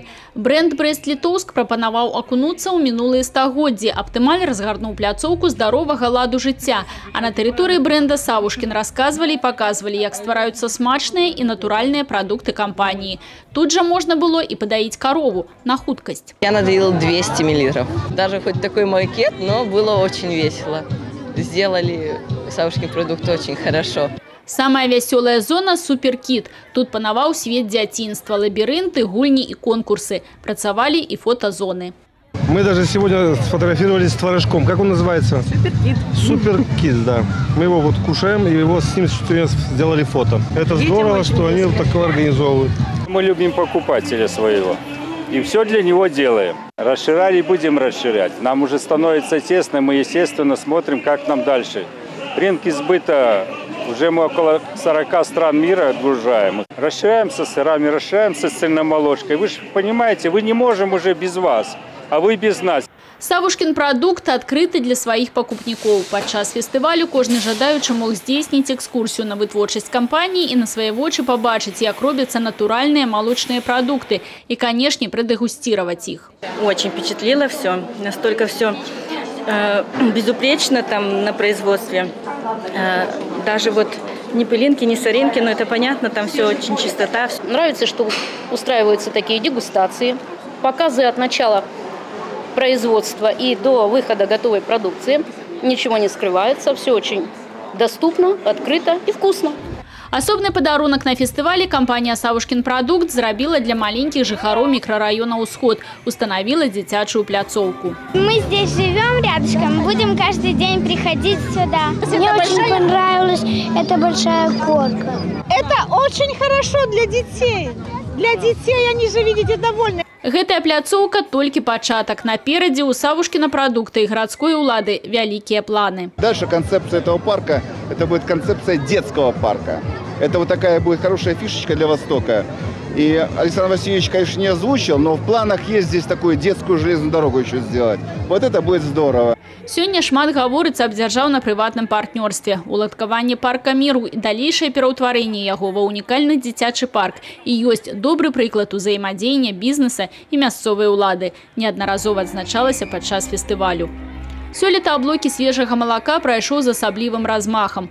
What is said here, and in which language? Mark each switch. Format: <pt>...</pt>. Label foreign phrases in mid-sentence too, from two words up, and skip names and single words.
<be>Бренд «Брест-Літоўск» прапанаваў акунуцца ў мінулыя стагоддзі, аптымальна разгарнуў пляцоўку здаровага ладу жыцця. А на тэрыторыі бренда «Савушкін» расказвалі і паказвалі, як ствараюцца смачныя і натуральныя прадукты кампаніі. Тут жа можна было і падаіць карову на хуткасць.</be> <ru>Я надоила 200 мл. Даже хоть такой макет, но было очень весело. Сделали Савушкин продукт очень хорошо. Самая веселая зона – «Суперкит».</ru> <be>Тут панаваў свет дзяцінства, лабірынты, гульні и конкурсы. Працавалі и фотозоны.</be> <ru>Мы даже сегодня сфотографировались с творожком. Как он называется? Суперкит. Суперкит, да. Мы его вот кушаем, и его с ним сделали фото. Это здорово, что они вот такое организовывают. Мы любим покупателя своего. И все для него делаем. Расширяли, будем расширять. Нам уже становится тесно, мы, естественно, смотрим, как нам дальше. Рынки сбыта, уже мы около 40 стран мира отгружаем. Расширяемся с сырами, расширяемся с цельномолочкой. Вы же понимаете, мы не можем уже без вас, а вы без нас.</ru> <be>Савушкін прадукт адкрыты для сваіх пакупнікоў. Падчас фестывалю кожны жадаючы мог здзейсніць экскурсію на вытворчасць кампаніі і на свае вочы пабачыць, як робяцца натуральныя малочныя прадукты і, канешне, прадэгусцировать іх.</be> <ru>Очень впечатлило все. Настолько все безупречно там на производстве. Даже вот ни пылинки, ни соринки, но это понятно, там все очень чистота. Нравится, что устраиваются такие дегустации, показы от начала производства и до выхода готовой продукции. Ничего не скрывается, все очень доступно, открыто и вкусно.</ru> <be>Асобны падарунак на фестывале кампанія «Савушкін продукт» зрабіла для маленьких жыхароў мікрарайона «Усход», установила дзіцячую пляцоўку.</be> <ru>Мы здесь живем рядышком, будем каждый день приходить сюда. Мне очень понравилась эта большая горка. Это очень хорошо для детей. Для детей они же, видите, довольны.</ru> <be>Гэтая пляцоўка толькі пачатак. Наперадзе у Савушкіна продукта</be> <ru>и городской улады</ru> <be>вялікія планы.</be> <ru>Дальше концепция этого парка – это будет концепция детского парка. Это вот такая будет хорошая фишечка для Востока. И Александр Васильевич, конечно, не озвучил, но в планах есть здесь такую детскую железную дорогу еще сделать. Вот это будет здорово.</ru> <be>Сёння шмат гаворыцца аб дзяржаўна-прыватным партнёрстве. Уладкаванне парка міру і далейшае пераўтварэнне яго ва унікальны дзіцячы парк. І ёсць добры прыклад узаемадзеяння бізнеса і мясцовай улады. Неаднаразова адзначалася падчас фестывалю. Сёлета «Облоки свежага малака» прайшоў з асаблівым размахам.</be>